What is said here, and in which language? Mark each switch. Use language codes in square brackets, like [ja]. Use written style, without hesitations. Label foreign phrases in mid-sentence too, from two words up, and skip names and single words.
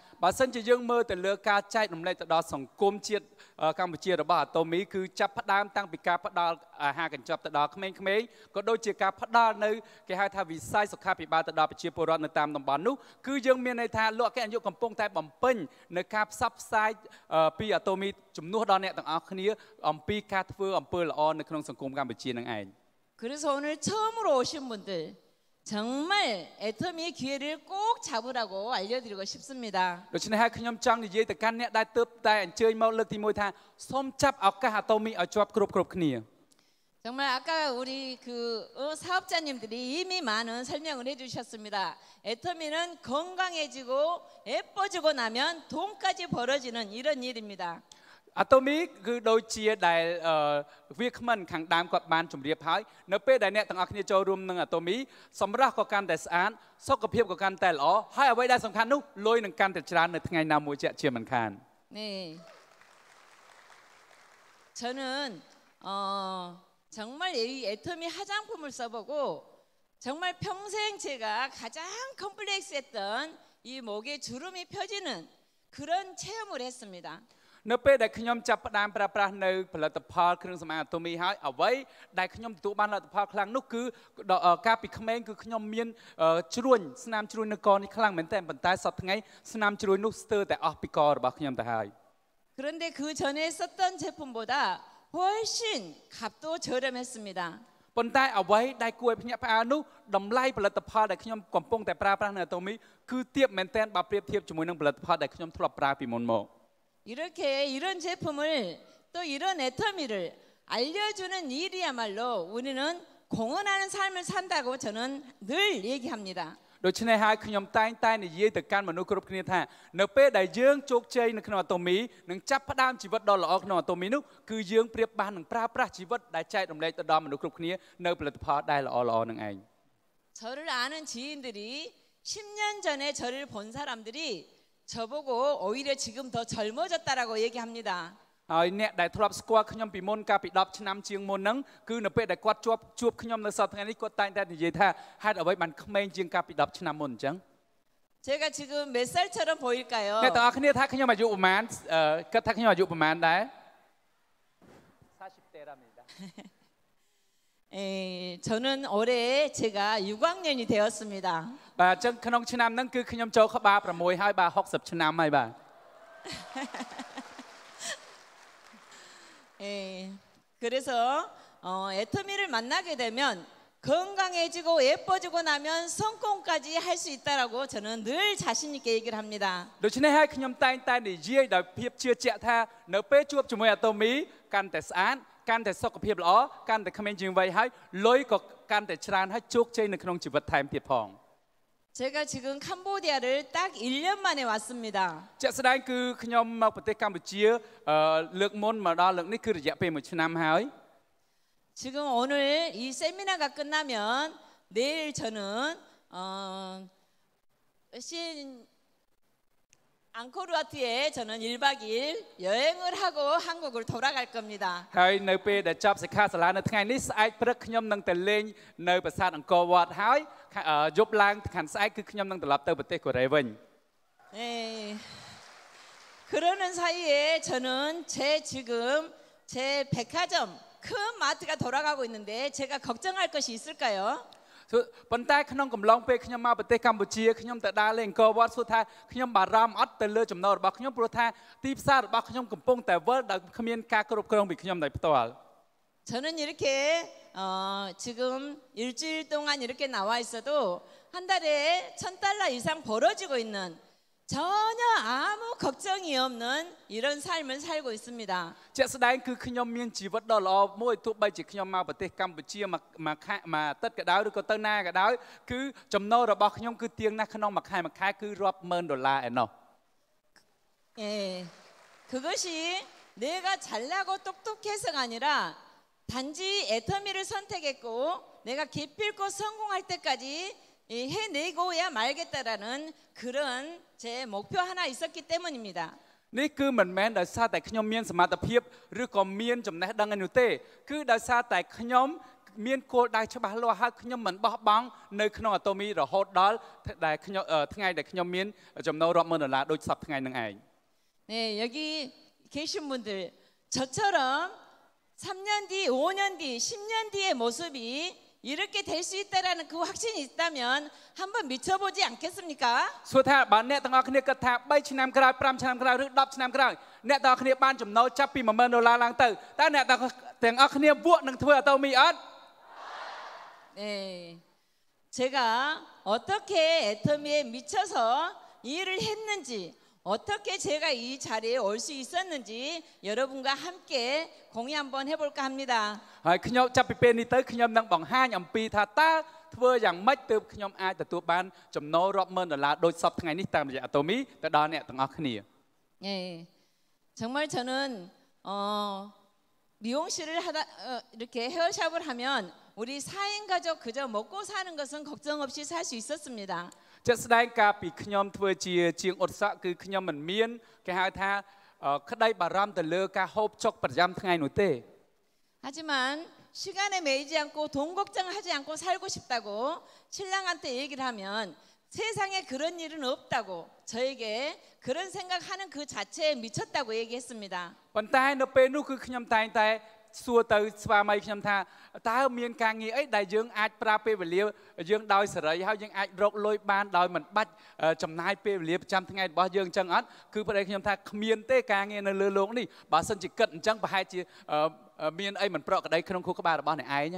[km] បើសិនជាយើងមើលទៅលើការចែករំលែកទៅដល់សង្គមជាតិកម្ពុជារបស់អាតូមីគឺចាប់ផ្ដើមតាំងពីការផ្ដល់អាហារកញ្ចប់ទៅដល់ក្មេងៗក៏ដូចជាការផ្ដល់នៅគេហៅថាវិស័យសុខាភិបាលទៅដល់ប្រជាពលរដ្ឋនៅតាមតំបន់នោះគឺយើងមានន័យថាលោកអគ្គនាយកកំពុងតែបំពេញនៅការផ្សព្វផ្សាយពីអាតូមីជំនួសដល់អ្នកទាំងអស់គ្នាអំពីការធ្វើអំពើល្អនៅក្នុងសង្គមកម្ពុជានឹងឯង [ko] 그래서 오늘 처음으로 오신 분들 정말 애터미의 기회를 꼭 잡으라고 알려드리고 싶습니다. [km] ដូច្នេះហើយខ្ញុំចង់និយាយទៅកាន់អ្នកដែលទើបតែអញ្ជើញមកលើកទី1ថាសូមចាប់ឱកាសអាតូមីឲ្យជាប់គ្រប់គ្នា [ko] 정말 아까 우리 그 사업자님들이 이미 많은 설명을 해주셨습니다. 애터미는 건강해지고 예뻐지고 나면 돈까지 벌어지는 이런 일입니다. [km] អាតូមីគឺដូចជាដែលវាគ្មិនខាងដើមគាត់បានជម្រាបហើយនៅពេលដែលអ្នកទាំងអស់គ្នាចូលរួមនឹងអាតូមីសម្រស់ក៏កាន់តែស្អាតសុខភាពក៏កាន់តែល្អហើយអ្វីដែលសំខាន់នោះលុយនឹងកាន់តែច្រើននៅថ្ងៃណាមួយជាមិនខាន [ko] 네, 저는 정말 이 애터미 화장품을 써보고 정말 평생 제가 가장 컴플렉스했던 이 목에 주름이 펴지는 그런 체험을 했습니다. [km] នៅពេលដែលខ្ញុំចាប់ផ្ដើមប្រើប្រាស់នៅផលិតផលគ្រឿងសម្អាងអាតូមីហើយអ្វីដែលខ្ញុំទទួលបានលទ្ធផលខ្លាំងនោះគឺកាលពីក្មេងគឺខ្ញុំមានជ្រួញស្នាមជ្រួញនៅកនេះខ្លាំងមែនទែនប៉ុន្តែសប្តាហ៍ថ្ងៃស្នាមជ្រួញនោះស្ទើរតែអស់ពីករបស់ខ្ញុំទៅហើយ [ko] 그런데 그 전에 썼던 제품보다 훨씬 값도 저렴했습니다. [km] ប៉ុន្តែអ្វីដែលគួរឲ្យភ្ញាក់ផ្អើលនោះតម្លៃផលិតផលដែលខ្ញុំកំពុងតែប្រើប្រាស់នៅអាតូមីគឺទាបមែនទែនបើប្រៀបធៀបជាមួយនឹងផលិតផលដែលខ្ញុំធ្លាប់ប្រើពីមុនមក [ko] 이렇게 이런 제품을 또 이런 애터미를 알려주는 일이야말로 우리는 공헌하는 삶을 산다고 저는 늘 얘기합니다. [km] ដូច្នេះហើយខ្ញុំតែងតែនិយាយទៅកាន់មនុស្សគ្រប់គ្នាថានៅពេលដែលយើងជោគជ័យនៅក្នុងអាតូមីនឹងចាប់ផ្ដើមជីវិតដ៏ល្អក្នុងអាតូមីនោះគឺយើងប្រៀបបាននឹងប្រើប្រាស់ជីវិតដែលចែករំលែកទៅដល់មនុស្សគ្រប់គ្នានៅផលិតផលដែលល្អៗនឹងឯង [ko] 저를 아는 지인들이 10년 전에 저를 본 사람들이 저보고 오히려 지금 더 젊어졌다라고 얘기합니다. [km] ហើយអ្នកដែលធ្លាប់ស្គាល់ខ្ញុំពីមុនកាលពី10ឆ្នាំជាងមុនហ្នឹងគឺនៅពេលដែលគាត់ជួបខ្ញុំនៅសប្តាហ៍ថ្ងៃនេះគាត់តែងតែនិយាយថាហេតុអ្វីបានក្មេងជាងកាលពី10ឆ្នាំមុនអញ្ចឹង [ko] 제가 지금 몇 살처럼 보일까요? [km] អ្នកទាំងអស់គ្នាថាខ្ញុំអាយុប្រហែលគិតថាខ្ញុំអាយុប្រហែលដែរ [ko] 저는 올해 제가 6학년이 되었습니다. [km] បាទអញ្ចឹងក្នុងឆ្នាំហ្នឹងគឺខ្ញុំចូលក្បាល6ហើយបាទ60ឆ្នាំហើយបាទ [ko] 그래서 애터미를 만나게 되면 건강해지고 예뻐지고 나면 성공까지 할 수 있다라고 저는 늘 자신 있게 얘기를 합니다. [km] ដូច្នេះហើយខ្ញុំតែងតែនិយាយដោយភាពជឿជាក់ថានៅពេលជួបជាមួយអាតូមីកាន់តែស្អាតកាន់តែសុខភាពល្អកាន់តែក្មេងជាងវ័យហើយលុយក៏កាន់តែច្រើនហើយជោគជ័យនៅក្នុងជីវិតថែមទៀតផង [ko] 제가 지금 캄보디아를 딱 1년 만에 왔습니다. [km] ជាក់ស្ដែងគឺខ្ញុំមកប្រទេសកម្ពុជាលើកមុនមកដល់លើកនេះគឺរយៈពេល1ឆ្នាំហើយ [ko] 지금 오늘 이 세미나가 끝나면 내일 저는 앙코르와트에 저는 1박 2일 여행을 하고 한국을 돌아갈 겁니다. [km] ហើយនៅពេលដែលចប់សិក្ខាសាលានៅថ្ងៃនេះស្អែកព្រឹកខ្ញុំនឹងទៅលេងនៅប្រាសាទអង្គរវត្តហើយយប់ឡើងខាន់ស្អែកគឺខ្ញុំនឹងត្រឡប់ទៅប្រទេសកូរ៉េវិញ [ko] 네. 그러는 사이에 저는 지금 제 백화점 큰 마트가 돌아가고 있는데 제가 걱정할 것이 있을까요? [km] ប៉ុន្តែក្នុងកំឡុងពេលខ្ញុំមកប្រទេសកម្ពុជាខ្ញុំទៅដើរលេងអង្គរវត្តសួរថាខ្ញុំបារម្ភអត់ទៅលើចំណូលរបស់ខ្ញុំព្រោះថាទីផ្សាររបស់ខ្ញុំកំពុងតែវិលដោយគ្មានការគ្រប់គ្រងពីខ្ញុំដោយផ្ទាល់ [ko] 저는 이렇게 지금 일주일 동안 이렇게 나와 있어도 한 달에 $1,000 이상 벌어지고 있는 전혀 아무 걱정이 없는 이런 삶을 살고 있습니다. [km] ជាក់ស្ដែងគឺខ្ញុំមានជីវិតដ៏ល្អមួយទោះបីជាខ្ញុំមកប្រទេសកម្ពុជាមួយអាទិត្យក៏ដោយឬក៏ទៅណាក៏ដោយគឺចំណូលរបស់ខ្ញុំគឺទៀងណាស់ក្នុងមួយខែគឺរាប់ម៉ឺនដុល្លារឯណោះ [ko] 예, 그것이 내가 잘나고 똑똑해서가 아니라 단지 애터미를 선택했고 내가 기필코 성공할 때까지 해내고야 말겠다라는 그런 제 목표 하나 있었기 때문입니다. [km] នេះគឺមិនមែនដោយសារតែខ្ញុំមានសមត្ថភាពឬក៏មានចំណេះដឹងនោះទេគឺដោយសារតែខ្ញុំមានគោលដៅច្បាស់លាស់ហើយខ្ញុំមិនបោះបង់នៅក្នុងអាតូមីរហូតដល់ដែលខ្ញុំថ្ងៃដែលខ្ញុំមានចំណូលរាប់ម៉ឺនដុល្លារដូចសពថ្ងៃនឹងឯង [ko] 네, 여기 계신 분들 저처럼 3년 뒤, 5년 뒤, 10년 뒤의 모습이 이렇게 될 수 있다라는 그 확신이 있다면 한번 미쳐보지 않겠습니까? [km] សួរថាបើអ្នកទាំងអស់គ្នាគិតថា3ឆ្នាំក្រោយ5ឆ្នាំក្រោយឬ10ឆ្នាំក្រោយអ្នកទាំងអស់គ្នាបានចំណូលចាប់ពី10000ដុល្លារឡើងទៅតើអ្នកទាំងអស់គ្នាវក់នឹងធ្វើអាតូមីអត់ [ko] 네, 제가 어떻게 애터미에 미쳐서 일을 했는지 어떻게 제가 이 자리에 올 수 있었는지 여러분과 함께 공유 한번 해볼까 합니다. [km] ហើយខ្ញុំចាប់ពីពេលនេះទៅខ្ញុំនឹងបង្ហាញអំពីថាតើធ្វើយ៉ាងម៉េចទើបខ្ញុំអាចទទួលបានចំណូលរាប់ម៉ឺនដុល្លារដូចសពថ្ងៃនេះតាមរយៈអាតូមីទៅដល់អ្នកទាំងអស់គ្នា [ko] 예, 정말 저는 미용실을 하다 이렇게 헤어샵을 하면 우리 4인 가족 그저 먹고 사는 것은 걱정 없이 살 수 있었습니다. [km] ជាក់ស្ដែងកាលពីខ្ញុំធ្វើជាងឧស្សាហ៍គឺខ្ញុំមិនមានគេហៅថាក្តីបារម្ភទៅលើការហូបចុកប្រចាំថ្ងៃនោះទេ [ko] 하지만 시간에 매이지 않고 돈 걱정하지 않고 살고 싶다고 신랑한테 얘기를 하면 세상에 그런 일은 없다고 저에게 그런 생각하는 그 자체에 미쳤다고 얘기했습니다. [km] ប៉ុន្តែនៅពេលនោះគឺខ្ញុំតែងតែសួរទៅស្វាមីខ្ញុំថាតើមានការងារអីដែលយើងអាចប្រើពេលវេលាយើងដោយសេរីហើយយើងអាចរកលុយបានដោយមិនបាច់ចំណាយពេលវេលាប្រចាំថ្ងៃរបស់យើងអញ្ចឹងអត់គឺប្រហែលខ្ញុំថាគ្មានទេការងារនៅលើលោកនេះបើសិនជាគិតអញ្ចឹងប្រហែលជាមានអីមិនប្រក្រតីក្នុងខួរក្បាលរបស់អ្នកឯងហើយ